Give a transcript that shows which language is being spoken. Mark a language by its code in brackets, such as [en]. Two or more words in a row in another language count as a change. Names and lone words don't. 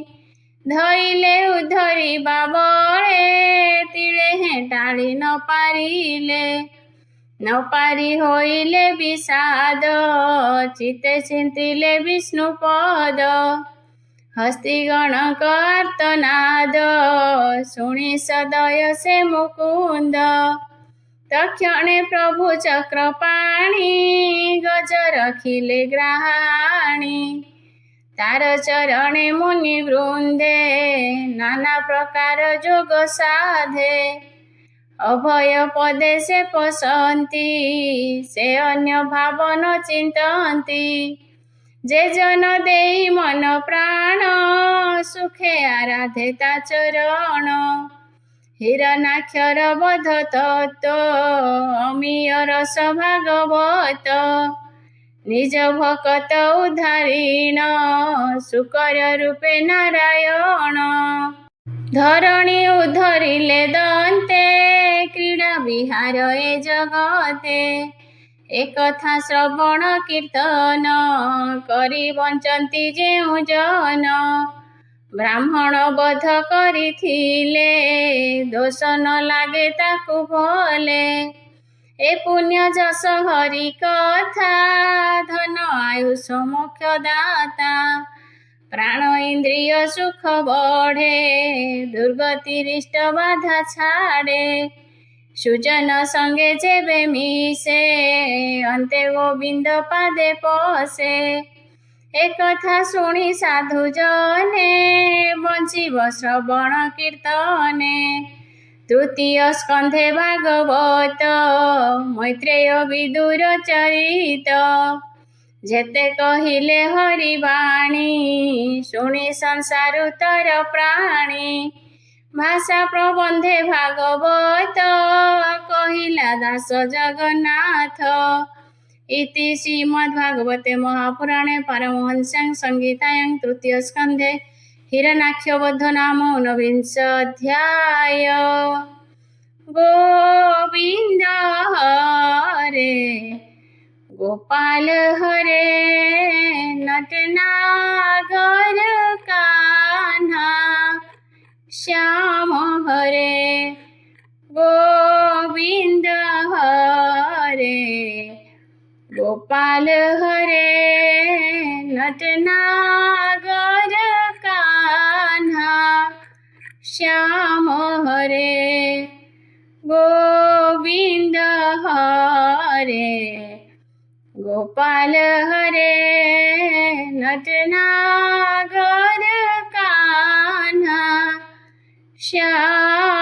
[or] ଧଇଲେ ଉଦ୍ଧରିବା ବଳେ ତିଳେ ହେଟାଳି ନ ପାରିଲେ। ନ ପାରି ହୋଇଲେ ବିଷାଦ ଚିତ୍ତେ ଚିନ୍ତିଲେ ବିଷ୍ଣୁପଦ। ହସ୍ତିଗଣକ ଆର୍ତ୍ତନାଦ ଶୁଣି ସଦୟ ସେ ମୁକୁନ୍ଦ। ତକ୍ଷଣେ ପ୍ରଭୁ ଚକ୍ରପାଣି ଗଜ ରଖିଲେ ଗ୍ରାହାଣି। ତାର ଚରଣେ ମୁନି ବୃନ୍ଦେ ନାନା ପ୍ରକାର ଯୋଗ ସାଧେ। ଅଭୟ ପଦେ ସେ ପଶନ୍ତି ସେ ଅନ୍ୟ ଭାବନ ଚିନ୍ତନ୍ତି। ଯେ ଜନ ଦେଇ ମନ ପ୍ରାଣ ସୁଖେ ଆରାଧେ ତା ଚରଣ। ହିରଣାକ୍ଷର ବଧ ତତ୍ତ୍ୱ ଅମୀୟ ରସ ଭାଗବତ। ନିଜ ଭକତ ଉଦ୍ଧାରୀଣ ସୁକର ରୂପେ ନାରାୟଣ। ଧରଣୀ ଉଦ୍ଧରିଲେ ଦନ୍ତେ କ୍ରୀଡ଼ା ବିହାର ଏ ଜଗତେ। ଏକଥା ଶ୍ରବଣ କୀର୍ତ୍ତନ କରି ବଞ୍ଚନ୍ତି ଯେଉ ଜନ। ବ୍ରାହ୍ମଣ ବଧ କରିଥିଲେ ଦୋଷ ନ ଲାଗେ ତାକୁ ଭଲେ। ଏ ପୁଣ୍ୟ ଯଶ ହରି କଥା ଧନ ଆୟୁଷ ମୋକ୍ଷ ଦାତା। ପ୍ରାଣ ଇନ୍ଦ୍ରିୟ ସୁଖ ବଢ଼େ ଦୁର୍ଗତି ରିଷ୍ଟ ବାଧା ଛାଡ଼େ। ସୁଜନ ସଙ୍ଗେ ଯେବେ ମିଶେ ଅନ୍ତେ ଗୋବିନ୍ଦ ପାଦେ ପଶେ। ଏକ କଥା ଶୁଣି ସାଧୁ ଜନେ ବଞ୍ଚିବ ଶ୍ରବଣ କୀର୍ତ୍ତନେ। ତୃତୀୟ ସ୍କନ୍ଧେ ଭାଗବତ ମୈତ୍ରେୟ ବିଦୁର ଚରିତ ଯେତେ କହିଲେ ହରି ବାଣୀ ଶୁଣି ସଂସାର ତର ପ୍ରାଣୀ ଭାଷା ପ୍ରବନ୍ଧେ ଭାଗବତ କହିଲା ଦାସ ଜଗନ୍ନାଥ [sa] इति श्रीमद्भागवते महापुराणे पारमहंस्यां संहितायां तृतीय स्कंधे हिरण्याक्षवध नाम ऊनविंशोऽध्याय। [hi] गोविंद हरे गोपाल हरे नटनागर कान्हा श्याम हरे गोविंद हरे गोपाल हरे नटनागर कान्हा श्याम हरे गोविंद हरे गोपाल हरे नटनागर कान्हा श्याम